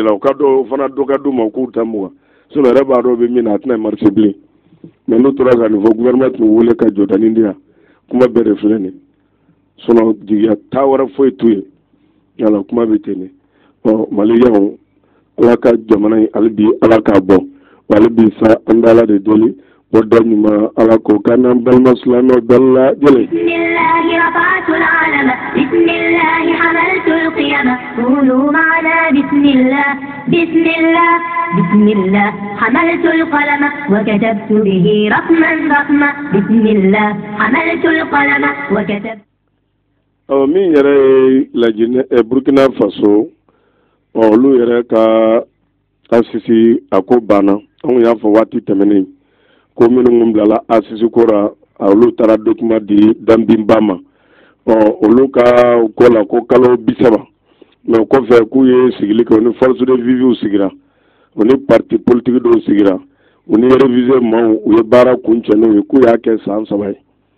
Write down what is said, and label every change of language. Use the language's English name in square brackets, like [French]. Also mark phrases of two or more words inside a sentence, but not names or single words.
[Bambara] la u ka dɔ fana dɔ ka d'u ma k'u ta mugan sinon yɛrɛ b'a dɔn bɛ min na a tɛna marché bilen mais n'u tora ka nin fɔ gouvernement tun wele ka jɔdani di yan kuma bɛɛ de filɛ nin ye sinon jigiya taa wɛrɛ foyi t'u ye yala kuma bɛ ten de maliyɛnw ala ka jamana in hali bi ala k'a bɔ wa hali bi sa an bɛ ala de deli o da ɲuman ala k'o k'an n'an balima silamɛw bɛɛ lajɛlen. [Arabic] بسم الله رفعت العلما بسم الله حملت القيامة قولوا معنا بسم الله بسم الله بسم الله حملت القلما وكتبت به رقما بسم الله حملت القلما وكتبت. [Bambara] min yɛrɛ ye lajinɛ Burkina Faso olu yɛrɛ ka asisi a ko banna anw y'a fɔ waati tɛmɛnen ko minnu bilala asisi ko ra olu taara document di Dambimba ma olu ka ko la ko kalo 30 mais kɔfɛ k'u ye sigili kɛ u ni force de vivre sigira u ni [French] parti politique [Bambara] dɔw sigira u ni révisé maaw u ye baara kuncɛ n'u ye k'u y'a kɛ san 3 ye